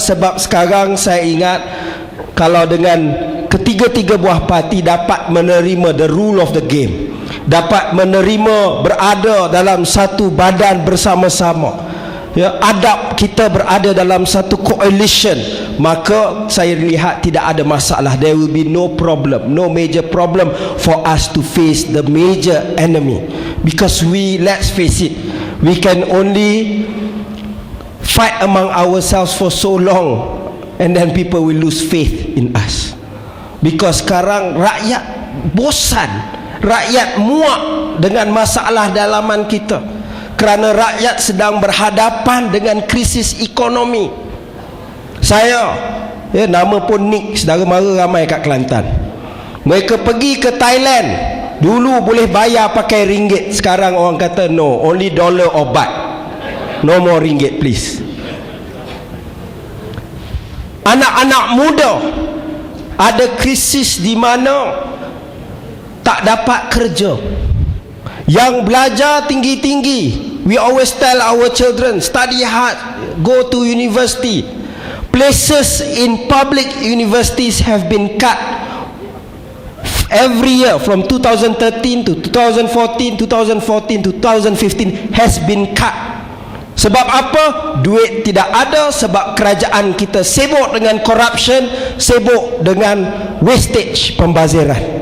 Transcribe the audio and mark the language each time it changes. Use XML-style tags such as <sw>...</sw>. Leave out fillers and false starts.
<ms>Sebab sekarang saya ingat, kalau dengan ketiga-tiga buah parti dapat menerima</ms> <en>the rule of the game,</en> <ms>dapat menerima berada dalam satu badan bersama-sama, ya, adab kita berada dalam satu coalition, maka saya lihat tidak ada masalah.</ms> <en>There will be no problem, no major problem for us to face the major enemy, because let's face it, we can only fight among ourselves for so long, and then people will lose faith in us. Because</en> <ms>sekarang rakyat bosan, rakyat muak dengan masalah dalaman kita, kerana rakyat sedang berhadapan dengan krisis ekonomi. Saya, nama pun Nick, saudara mara ramai kat Kelantan. Mereka pergi ke Thailand, dulu boleh bayar pakai ringgit, sekarang orang kata</ms> <en>no, only dollar or baht, no more ringgit please.</en> <ms>Anak-anak muda ada krisis di mana tak dapat kerja. Yang belajar tinggi-tinggi,</ms> <en>we always tell our children, study hard, go to university. Places in public universities have been cut every year from 2013 to 2014, 2014 to 2015 has been cut.</en> <ms>Sebab apa? Duit tidak ada, sebab kerajaan kita sibuk dengan corruption, sibuk dengan wastage, pembaziran.</ms>